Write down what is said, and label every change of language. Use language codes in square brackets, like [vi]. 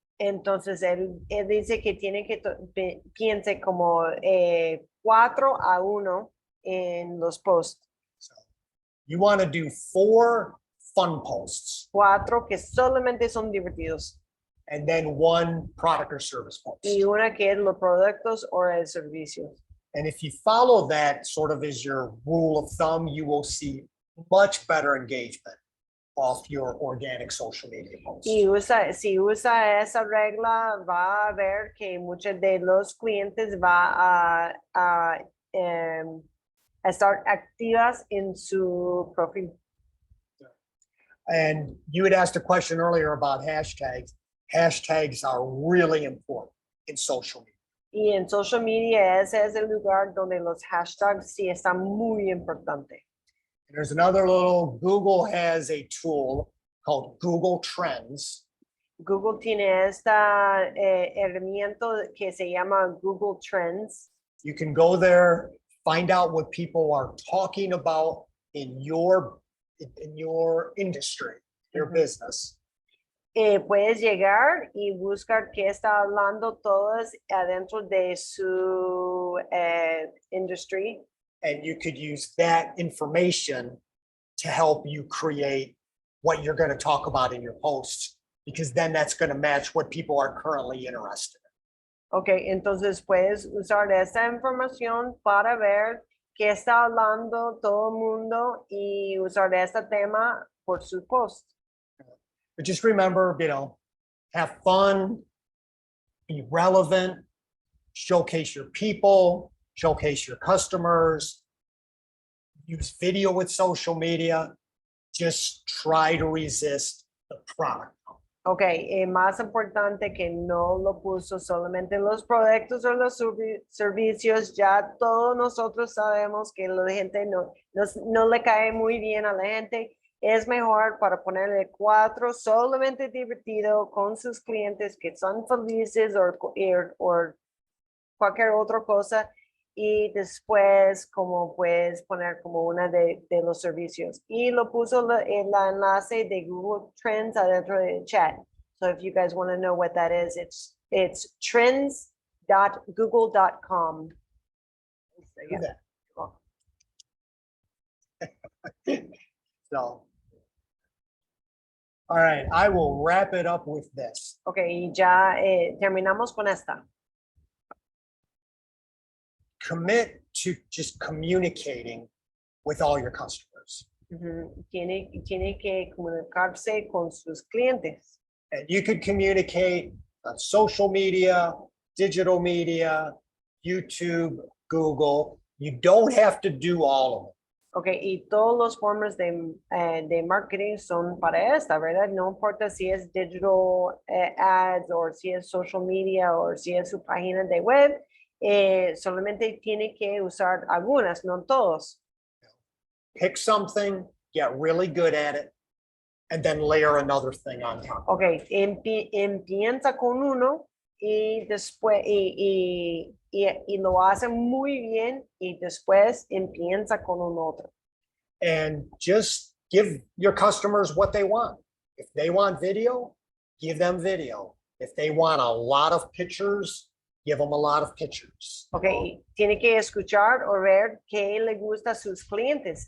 [es] Entonces, él dice que tiene que piense como 4-1 en los posts. [en] So you want to do 4 fun posts [es] 4 que solamente son divertidos. [en] and then 1 product or service post. [es] Y una que es los productos o el servicio. [en] And if you follow that sort of as your rule of thumb, you will see much better engagement off your organic social media posts. [es] Y si usa esa regla, va a ver que muchos de los clientes va a estar activas en su perfil. [en] And you had asked a question earlier about hashtags. Hashtags are really important in social media. [es] Y en social media ese es el lugar donde los hashtags sí están muy importantes. [en] And there's another little, Google has a tool called Google Trends. [es] Google tiene esta herramienta que se llama Google Trends. [en] You can go there, find out what people are talking about in your industry, your business. [es] Puedes llegar y buscar qué está hablando todos adentro de su industry. [en] And you could use that information to help you create what you're going to talk about in your posts, because then that's going to match what people are currently interested in. [es] Ok, entonces puedes usar esta información para ver qué está hablando todo el mundo y usar este tema por su post. [en] But just remember, have fun, be relevant, showcase your people, showcase your customers, use video with social media. Just try to resist the product. [es] Ok, más importante que no lo puso solamente los productos o los servicios, ya todos nosotros sabemos que la gente no le cae muy bien a la gente. Es mejor para ponerle 4 solamente divertido con sus clientes que son felices o cualquier otra cosa. Y después como puedes poner como una de los servicios. Y lo puso el enlace de Google Trends adentro del chat. [en] So if you guys want to know what that is, it's trends.google.com. google.com. Do that. So. All right, I will wrap it up with this. [es] Ok, y ya terminamos con esta. [en] Commit to just communicating with all your customers. [es] Tiene que comunicarse con sus clientes. [en] And you could communicate on social media, digital media, YouTube, Google. You don't have to do all of it. [es] Ok, y todas las formas de marketing son para esta, ¿verdad? No importa si es digital ads o si es social media o si es su página de web, solamente tiene que usar algunas, no todos. [en] Pick something, get really good at it, and then layer another thing on top. [es] Ok, empieza con uno y después, y lo hace muy bien y después empieza con un otro. [en] And just give your customers what they want. If they want video, give them video. If they want a lot of pictures, give them a lot of pictures. [es] Ok, tiene que escuchar o ver qué le gusta a sus clientes.